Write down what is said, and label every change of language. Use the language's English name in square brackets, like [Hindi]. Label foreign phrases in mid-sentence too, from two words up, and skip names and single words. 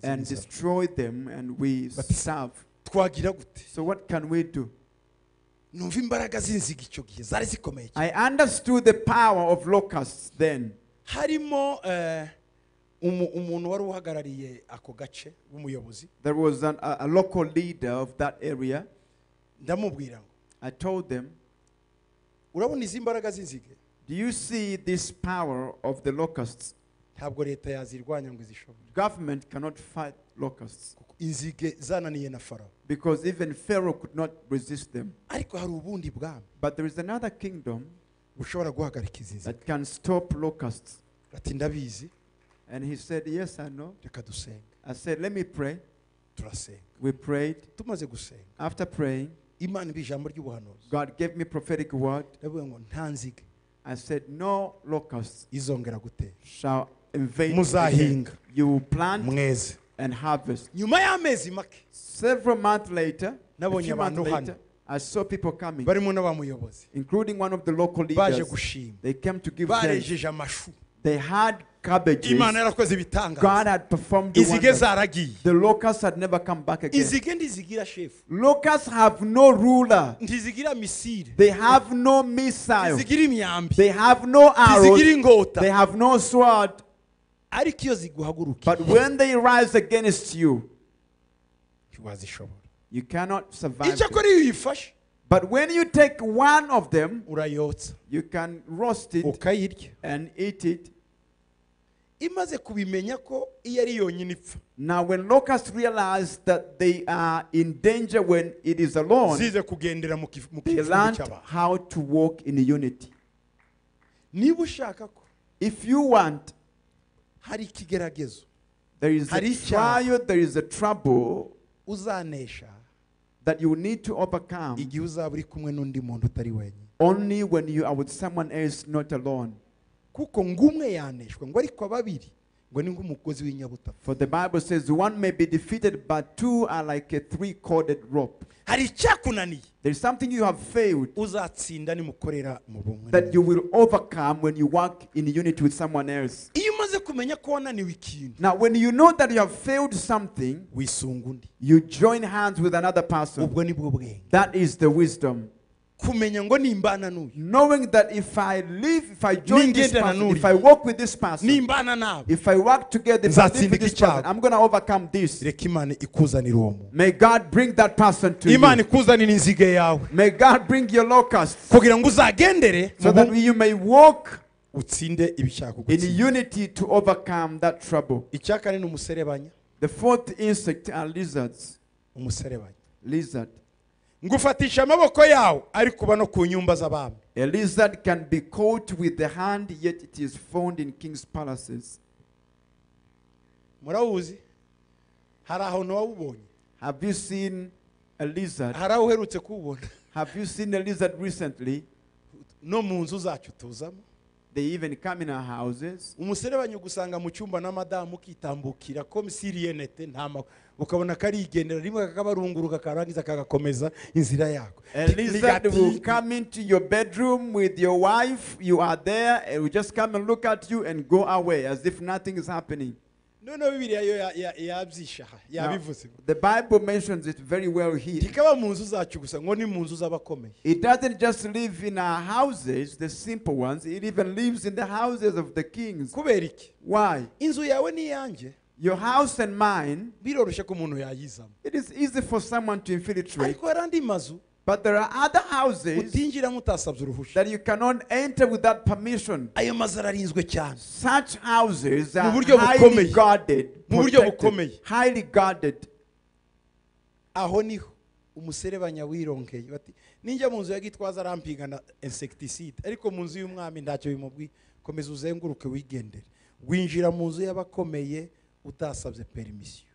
[English] and [Kinyarwanda] inzara. [English] destroy them, and we starve. [Kinyarwanda] Twagira gute? [English] So what can we do? [Kinyarwanda] Numva imbaraga z'inzige icyo gihe zari zikomeye cyane. [English] I understood the power of locusts then. [Kinyarwanda] Harimo umuntu wari uhagarariye ako gace w'umuyobozi. [English] There was a local leader of that area. [Kinyarwanda] Ndamubwira ngo [English] I told them, [Kinyarwanda] urabona izi mbaraga z'inzige, [English] "Do you see this power of the locusts? [Kinyarwanda] ntabwo leta yazirwanya ngo izishobore. [English] Government cannot fight locusts [Kinyarwanda] Inzige zananiye na Farawo. [English] because even Pharaoh could not resist them. [Kinyarwanda] Ariko hari ubundi bwami [English] But there is another kingdom [Kinyarwanda] bushobora guhagarika izi nzige. [English] that can stop locusts." [Kinyarwanda] Ati ndabizi, [English] And he said, "Yes, I know." [Kinyarwanda] reka dusenga. [English] I said, "Let me pray." [Kinyarwanda] Turasenga. [English] We prayed. [Kinyarwanda] Tumaze gusenga, [English] After praying, [Kinyarwanda] Imana iba ijambo ry'ubuhanuzi. [English] God gave me prophetic word. [Kinyarwanda] Ndavuga ngo nta nzige [English] I said, "No locusts [Kinyarwanda] izongera gutera. [English] shall invade you [Kinyarwanda] Muzahinga. [English] again. You will plant [Kinyarwanda] Mweze. [English] and harvest." [Kinyarwanda] Nyuma y'amezi make [English] Several months later, a [Kinyarwanda] Nabonye [English] few months [Kinyarwanda] abantu [English] later, [Kinyarwanda] hano. [English] I saw people coming, [Kinyarwanda] barimo n'abamuyobozi [English] including one of the local [Kinyarwanda] baje [English] leaders. [Kinyarwanda] gushima, [English] They came to give thanks. [Kinyarwanda] barejeje amashu. [English] They had cabbages. [Kinyarwanda] Imana yarakoze ibitangaza. [English] God had performed the [Kinyarwanda] Inzige [English] wonders. [Kinyarwanda] zaragiye. [English] The locusts had never come back again. [Kinyarwanda] Inzige ndizigira shefu, [English] Locusts have no ruler. [Kinyarwanda] ntizigira misile, [English] They have no missile. [Kinyarwanda] ntizigira imyambi, [English] They have no arrows. [Kinyarwanda] ntizigira ingota. [English] They have no sword. [Kinyarwanda] Ariko iyo ziguhagurukiye [English] But when they rise against you, [Kinyarwanda] ntiwazishobora [English] You cannot survive them. [Kinyarwanda] icyakora iyo uyifashe [English] But when you take one of them, [Kinyarwanda] urayotsa [English] you can roast it [Kinyarwanda] ukayirya [English] and eat it. [Kinyarwanda] imaze kubimenya ko iyo ari yonyine ipfa [English] Now, when locusts realize that they are in danger when it is alone, [Kinyarwanda] zize kugendera mu [English] they [Kinyarwanda] kivumbi [English] learn [Kinyarwanda] cy'abantu [English] how to walk in unity. [Kinyarwanda] niba ushaka ko [English] If you want, [Kinyarwanda] hari ikigeragezo [English] there is a [Kinyarwanda] Hari icyaha. [English] trial, there is a trouble [Kinyarwanda] uzanesha [English] that you need to overcome [Kinyarwanda] igihe uzaba uri kumwe n'undi muntu utari wenyine [English] only when you are with someone else, not alone. [Kinyarwanda] kuko ngumwe yaneshwa ngo ariko ababiri ngo ni nk'umugozi w'inyabutatu [English] For the Bible says one may be defeated, but two are like a three-corded rope. [Kinyarwanda] hari icyakunaniye [English] There is something you have failed [Kinyarwanda] uzatsinda nimukorera mu bumwe [English] that you will overcome when you work in unity with someone else. [Kinyarwanda] iyo umaze kumenya ko wananiwe ikintu [English] Now, when you know that you have failed something, [Kinyarwanda] wisunga undi [English] you join hands with another person. [Kinyarwanda] ubwo ni bwo bwenge [English] That is the wisdom. [Kinyarwanda] kumenya ngo nimbana n'uyu [English] Knowing that if I live, if I join this [Kinyarwanda] Ningendana [English] person, [Kinyarwanda] n'uriya. [English] if I walk with this person, [Kinyarwanda] nimbana nawe [English] if I work together, if I live [Kinyarwanda] Nzatsinda [English] with this [Kinyarwanda] icyago. [English] person, I'm going to overcome this. [Kinyarwanda] reka imana ikuzanira uwo muntu [English] May God bring that person to [Kinyarwanda] imana [English] you. [Kinyarwanda] ikuzanira inzige yawe [English] May God bring your locusts [Kinyarwanda] kugira ngo uzagendere [English] so [Kinyarwanda] mu [English] that [Kinyarwanda] bumwe [English] you may walk [Kinyarwanda] utsinde ibishaka [English] in [Kinyarwanda] gutsinda [English] unity to overcome that trouble. [Kinyarwanda] icya kane ni umuserebanya [English] The fourth insect are lizards. [Kinyarwanda] umuserebanya [English] Lizard. [Kinyarwanda] ngufatisha amaboko yawe ariko uba no ku nyumba z'abami [English] A lizard can be caught with the hand, yet it is found in king's palaces. [Kinyarwanda] murawuzi hari aho ntiwawubonye [English] Have you seen a lizard? [Kinyarwanda] hari aho uherutse kuwubona [English] Have you seen a lizard recently? [Kinyarwanda] no mu nzu zacu tuzamo [English] They even come in our houses. [Kinyarwanda] umuserebanya ugusanga mu cyumba n'amadamu ukitambukira komisiriyenete ukabona karigendera rimwe kakabarunguruka karangiza kagakomeza inzira yako [English] A lizard will come into your bedroom with your wife. You are there, and will just come and look at you and go away as if nothing is happening. [Kinyarwanda] noneho bibiliya yo yabyishaha [English] Now, [Kinyarwanda] yabivuze [English] the Bible mentions it very well here. [Kinyarwanda] ntikaba mu nzu zacu gusa ngo ni mu nzu z'abakomeye [English] It doesn't just live in our houses, the simple ones. It even lives in the houses of the kings. [Kinyarwanda] kubera iki [English] Why? [Kinyarwanda] inzu yawe n'iyanjye [English] Your house and mine, [Kinyarwanda] biroroshye ko umuntu yayizamo [English] it is easy for someone to infiltrate. [Kinyarwanda] ariko hari andi mazu [English] But there are other houses [Kinyarwanda] utinjiramo utasabye uruhushya [English] that you cannot enter without permission. [Kinyarwanda] ayo mazu ararinzwe cyane [English] Such houses are [Kinyarwanda] buryo [English] highly [Kinyarwanda] bukomeye. [English] guarded, [Kinyarwanda] Mu buryo [English] protected, [Kinyarwanda] bukomeye. [English] highly guarded. [Kinyarwanda] aho niho umuserebanya wirongeye bati ninjya mu nzu ya gitwaza arampiga na insecticide ariko mu nzu y'umwami ntacyo bimubwiye komeza uzenguruke wigendere winjira mu nzu y'abakomeye utasabye permission